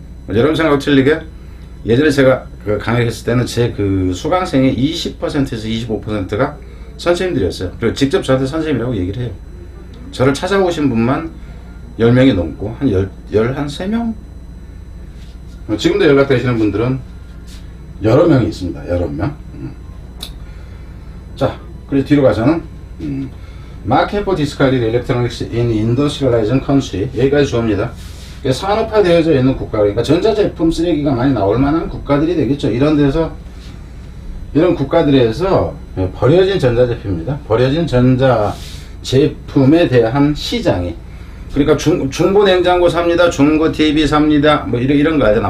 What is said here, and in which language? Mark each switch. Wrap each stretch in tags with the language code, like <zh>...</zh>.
<ko>여러분 생각하고 틀리게 예전에 제가 그 강의를 했을 때는 제 그 수강생의 20%에서 25%가 선생님들이었어요. 그리고 직접 저한테 선생님이라고 얘기를 해요. 저를 찾아오신 분만 10명이 넘고 한 13명? 지금도 연락되시는 분들은 여러 명이 있습니다. 여러 명. 자, 그래서 뒤로 가서는</ko> <en>Market for discarded electronics in industrialized country</en> <ko>여기까지 주어입니다. 산업화되어져 있는 국가, 그러니까 전자제품 쓰레기가 많이 나올 만한 국가들이 되겠죠. 이런 국가들에서 버려진 전자제품입니다. 버려진 전자제품에 대한 시장이, 그러니까 중고 냉장고 삽니다, 중고 TV 삽니다, 뭐 이런 거 하잖아.</ko>